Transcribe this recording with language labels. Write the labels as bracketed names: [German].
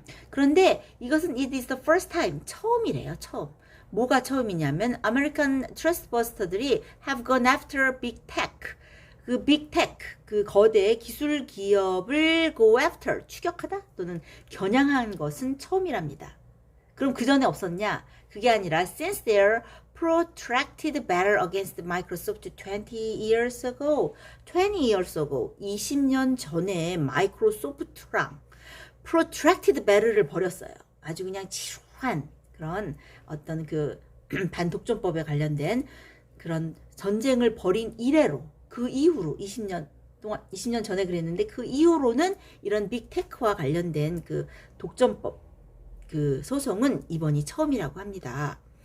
[Korean] 그런데 이것은 [English] it is the first time, [Korean] 처음이래요. 처음. 뭐가 처음이냐면 American Trustbusters들이 [English] have gone after big tech, [Korean] 그 빅테크, 그 거대 기술 기업을 [English] go after, [Korean] 추격하다 또는 겨냥한 것은 처음이랍니다. 그럼 그 전에 없었냐? 그게 아니라 [English] since their protracted battle against Microsoft 20 years ago, [Korean] 20년 전에 마이크로소프트랑 protracted battle를 벌였어요. 아주 그냥 지루한 그런 어떤 그 반독점법에 관련된 그런 전쟁을 벌인 이래로, 그 이후로 20년 전에 그랬는데 그 이후로는 이런 빅테크와 관련된 그 독점법 그 소송은 이번이 처음이라고 합니다.